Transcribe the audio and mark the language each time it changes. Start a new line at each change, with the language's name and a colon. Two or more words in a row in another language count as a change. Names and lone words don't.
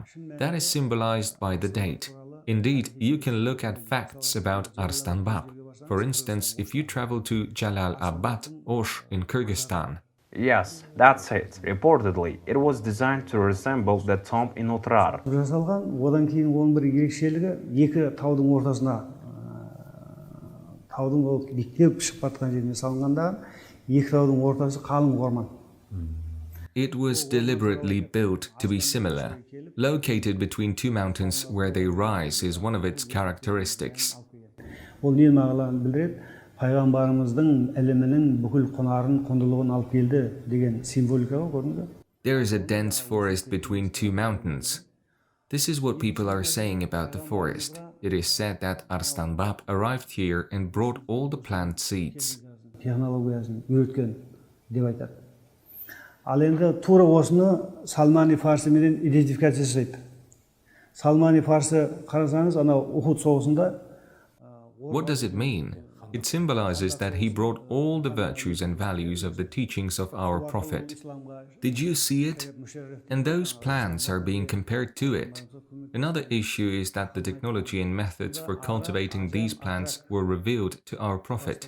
English: That is symbolized by the date. Indeed, you can look at facts about Arystan Bab. For instance, if you travel to Jalalabad, Osh in Kyrgyzstan. Yes, that's it. Reportedly, it was designed to resemble the tomb in Otrar.
Kazakh: жасалған. Одан кейін оның бір ерекшелігі екі таудың ортасына таудың ол биіктеп шығып жатқан жеріне салынғанда екі таудың ортасы қалың орман.
English: It was deliberately built to be similar. Located between two mountains where they rise is one of its characteristics.
Kazakh: Ол нені мағынаны білдіреді? Пайғамбарымыздың ілімінің бүкіл құнарын, құндылығын алып келді деген символика ғой, көрдіңіз бе?
English: There is a dense forest between two mountains. This is what people are saying about the forest. It is said that Arystan Bab arrived here and brought all the plant seeds.
Kazakh: Технологиясын үйреткен деп айтады. Ал енді тура осыны Салмани Фарсименен идентификация жасайды. Салмани Фарси қарасаңыз, анау Ухуд соғысында.
English: What does it mean? It symbolizes that he brought all the virtues and values of the teachings of our Prophet. Did you see it? And those plants are being compared to it. Another issue is that the technology and methods for cultivating these plants were revealed to our Prophet.